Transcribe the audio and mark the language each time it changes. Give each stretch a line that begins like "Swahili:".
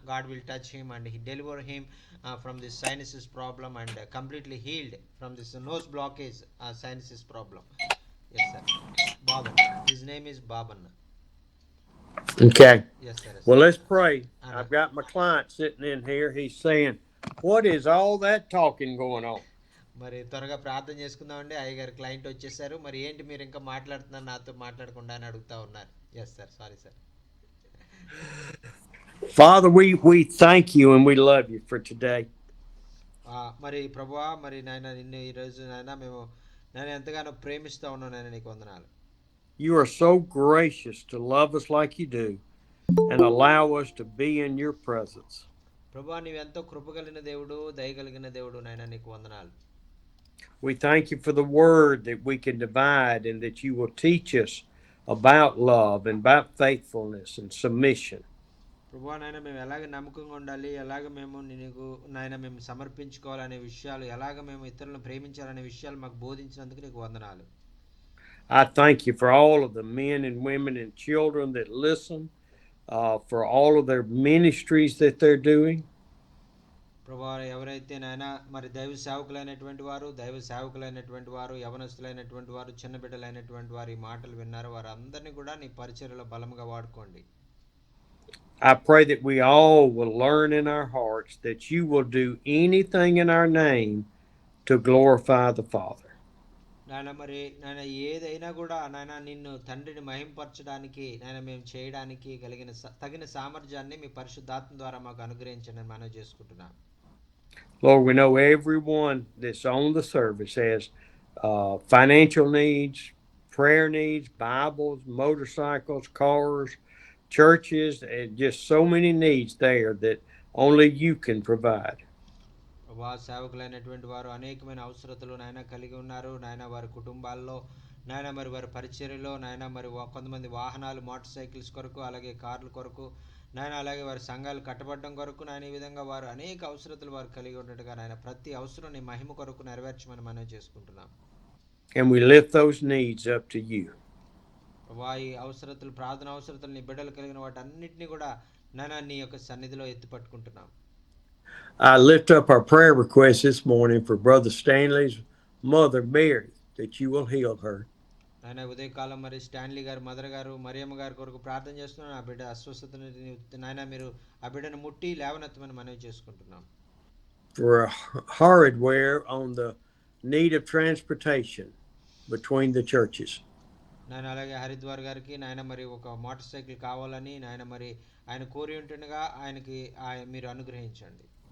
English: God will touch him and he deliver him from this sinuses problem, and completely healed from this nose blockage sinuses problem. Yes sir, Babanna, his name is Babanna. Okay. Yes sir. Well, let's pray. I've got my client sitting in here. He's saying, what is all that talking going on?
Telugu: మరి త్వరగా ప్రార్థన చేసుకుందామండి. అయ్యగారు client వచ్చేసారు. మరి ఏంటి మీరు ఇంకా మాట్లాడుతున్నారు నాతో మాట్లాడకుండా అని అడుగుతా ఉన్నారు.
English: Yes sir, sorry sir. Father, we thank you and we love you for today.
Telugu: మరి ప్రభువా, మరి నాయన నిన్ను ఈరోజు నాయన నేను ఎంతగానో ప్రేమిస్తూ ఉన్నాను నాయన, నీకు వందనాలు.
English: You are so gracious to love us like you do and allow us to be in your presence.
Telugu: ప్రభువా, నీవు ఎంతో కృపగలిగిన దేవుడు, దయగలిగిన దేవుడు నాయన, నీకు వందనాలు.
English: We thank you for the word that we can divide and that you will teach us about love and about faithfulness and submission.
Telugu: ప్రభువా నాయన, మేము ఎలాగ నమ్మకంగా ఉండాలి, ఎలాగ మేము నీకు నాయన మేము సమర్పించుకోవాలనే విషయాలు, ఎలాగ మేము ఇతరులను ప్రేమించాలనే విషయాలు మాకు బోధించినందుకు నీకు వందనాలు.
English: I thank you for all of the men and women and children that listen, for all of their ministries that they're doing.
Telugu: ప్రభువా, ఎవరైతే నాయన మరి దైవ సేవకులైనటువంటి వారు, యవనస్తులైనటువంటి వారు, చిన్న బిడ్డలైనటువంటి వారు ఈ మాటలు విన్నారు, వారందరినీ కూడా నీ పరిచర్యలో బలముగా వాడుకోండి.
English: I pray that we all will learn in our hearts that you will do anything in our name to glorify the Father.
Telugu: నాయన మరి నాయన ఏదైనా కూడా నాయన నిన్ను తండ్రిని మహింపరచడానికి నాయన మేము చేయడానికి తగిన సామర్థ్యాన్ని మీ పరిశుద్ధాత్మ ద్వారా మాకు అనుగ్రహించండి మనం చేసుకుంటున్నాం.
English: Lord, we know everyone that's on the service has financial needs, prayer needs, Bibles, motorcycles, cars, churches, and just so many needs there that only you can provide.
Telugu: సేవకులైనటువంటి వారు అనేకమైన అవసరతలు నాయన కలిగి ఉన్నారు నాయన, వారి కుటుంబాల్లో నాయన, మరి వారి పరిచర్యలో నాయన, మరి కొంతమంది వాహనాలు, మోటార్ సైకిల్స్ కొరకు, అలాగే కార్ల కొరకు నాయన, అలాగే వారి సంఘాలు కట్టబడడం కొరకు నాయన, ఈ విధంగా వారు అనేక అవసరతలు వారు కలిగి ఉన్నట్టుగా నాయన, ప్రతి అవసరం నీ మహిమ కొరకు నెరవేర్చమని మనం చేసుకుంటున్నాం.
English: And we lift those needs up to you.
Telugu: ఈ అవసరతలు, ప్రార్థన అవసరతలు, నీ బిడ్డలు కలిగిన వాటి అన్నింటినీ కూడా నాయన నీ యొక్క సన్నిధిలో ఎత్తి పట్టుకుంటున్నాం.
English: I lift up our prayer request this morning for Brother Stanley's mother, Mary, that you will heal her.
Telugu: నాయన ఉదయకాలం మరి స్టాన్లీ గారు మదర్ గారు మరియమ్మ గారి కొరకు ప్రార్థన చేస్తున్నాను. ఆ బిడ్డ అస్వస్థతని నాయన మీరు ఆ బిడ్డను ముట్టి లేవనెత్తమని మనవి చేసుకుంటున్నాం.
English: For hardware on the need of transportation between the churches.
Telugu: నాయన అలాగే హరిద్వార్ గారికి నాయన మరి ఒక మోటార్ సైకిల్ కావాలని నాయన, మరి ఆయన కోరి ఉంటుండగా ఆయనకి మీరు అనుగ్రహించండి.